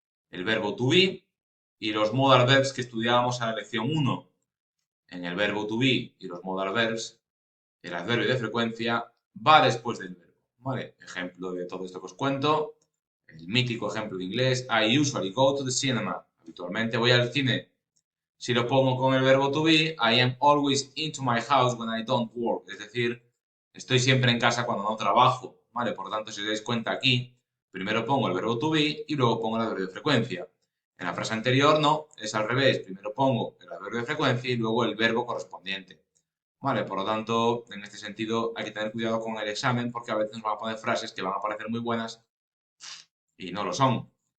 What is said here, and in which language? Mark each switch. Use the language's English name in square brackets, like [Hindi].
[Spanish] El verbo to be y los modal verbs que estudiábamos en la lección 1. En el verbo to be y los modal verbs, el adverbio de frecuencia va después del verbo. ¿Vale? Ejemplo de todo esto que os cuento, el mítico ejemplo de inglés, [English] I usually go to the cinema. [Spanish] Habitualmente voy al cine. Si lo pongo con el verbo to be, [English] I am always into my house when I don't work. [Spanish] Es decir, estoy siempre en casa cuando no trabajo. ¿Vale? Por lo tanto, si os dais cuenta aquí, primero pongo el verbo to be y luego pongo el adverbio de frecuencia. En la frase anterior no, es al revés. Primero pongo el adverbio de frecuencia y luego el verbo correspondiente. Vale, por lo tanto, en este sentido hay que tener cuidado con el examen porque a veces nos van a poner frases que van a parecer muy buenas y no lo son.